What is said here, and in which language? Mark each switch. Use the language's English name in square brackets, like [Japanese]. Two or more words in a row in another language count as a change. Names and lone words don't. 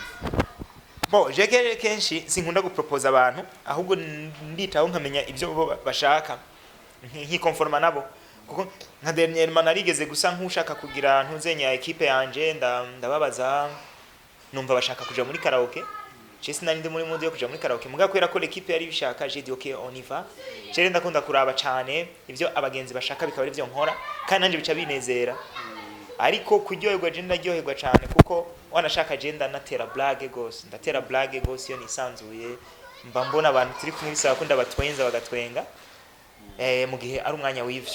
[Rundi] bo je kenshi sinkunda gupropose abantu ahubwo nditaho nkamenya ibyo bo bashaka nkikonforma nabo kuko nka dernièrement narigeze gusa nk'ushaka kugira ntuzenya equipe yanje ndababaza numva bashaka kuja muri karaoke Chesi nari ndi muri mode yo kuja muri karaoke muga kwera ko l'équipe yari bishaka [French] j'ai dit OK on y va [Rundi] je ndakunda kuraba cyane ivyo abagenzi bashaka bikaba ari byo nkora kandi nanje bica binezera ariko kuryoherwa je ndaryoherwa cyane kuko wanashaka je ndanatera blague gose ndatera blague gose yo nisanzuye mba mbona abantu turi kumwe bisaba ko ndabatwenza bagatwenga mu gihe ari umwanya w'ivyo